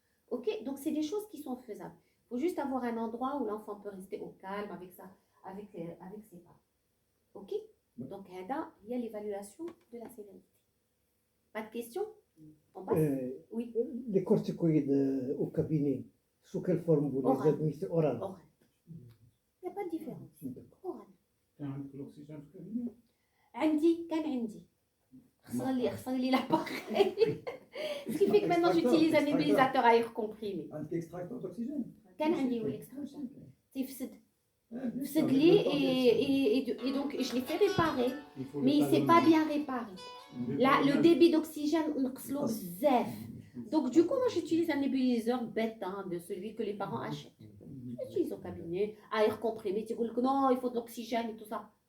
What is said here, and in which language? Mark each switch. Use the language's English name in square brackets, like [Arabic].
[French] Ok, donc c'est des choses qui sont faisables. Il faut juste avoir un endroit où l'enfant peut rester au calme avec ses parents. Ok, donc il y a l'évaluation de la sévérité. Pas de questions? On passe? Oui. Les corticoïdes au cabinet, sous quelle forme vous les administrez? Oral. Il n'y a pas de différence. Oral. [Arabic] l'oxygène في الكابينة؟ عندي خسر لي l'appareil. [French] Ce qui fait que maintenant j'utilise un nébulisateur à air comprimé. Un extracteur d'oxygène. [Arabic] كان عندي l'extracteur. تفسد لي [French] et donc je l'ai fait réparer, mais il ne s'est pas bien réparé. Là, le débit d'oxygène [Arabic] نقصلو بزاف. [French] Donc du coup, moi j'utilise un nébuliseur bête de celui que les parents achètent. J'utilise au cabinet, à air comprimé, tu dis que non, il faut de l'oxygène et tout ça.